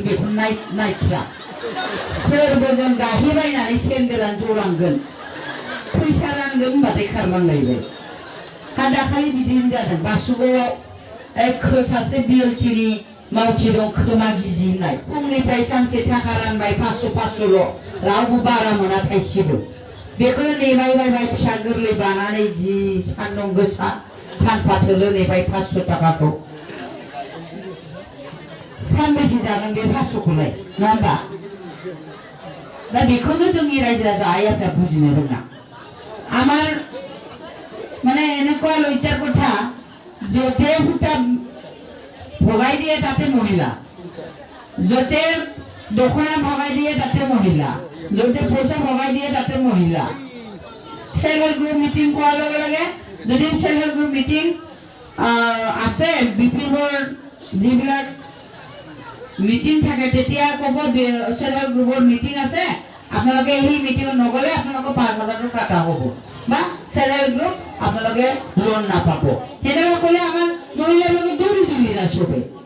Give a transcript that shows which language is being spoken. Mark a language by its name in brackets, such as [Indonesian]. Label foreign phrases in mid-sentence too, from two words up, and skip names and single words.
[Bodo] बेखौ नायथ्रा सोरबोजों गाहेबायनानै सेन्देलानो जलांगोन फैसा रानगोन होनबाथाय खारलांलायबाय दाखालि बिदिनो जादों बासुगावआव सासे बिएलटिनि मावथि दं खोमा गिजि होननाय फुंनिफ्राय सानसे थाखा रानबाय 500-500ल' रावबो बारा मोना थाइसेबो बेखौनो नेबाय बायबाय फिसा गोरलै बानानै जि सान्दुं गोसा सानफाथोलो नेबाय 500 थाखाखौ सानबेसे जागोन बे 500खौलाय नङा होमबा दा बेखौनो जोंनि रायजो राजा आइ आफाया बुजिनो रोङा [Assamese] আমার মানে এনেকুৱা লজ্জাৰ কথা য'তে সূতা ভগাই দিয়ে তাতে মহিলা য'তে দখনা ভগাই দিয়ে তাতে মহিলা য'তে পইচা ভগাই দিয়ে তাতে মহিলা [English] self help group meeting [Assamese] কোৱাৰ লগে লগে যদি [English] self help group meeting [Assamese] আছে বিপিএফৰ যিবিলাক মিটিং থাকে তেতিয়া ক'ব [English] self help [Assamese] গ্ৰুপৰ মিটিং আছে আপোনালোকে এই মিটিংত নগলে আপোনালোকৰ 5000 টকা কাটা হ'ব বা [English] self help group [Assamese] আপোনালোকে লোন নাপাব সেনেকুৱা ক'লে আমাৰ মহিলাবিলাকে দৌৰি দৌৰি যায় চবে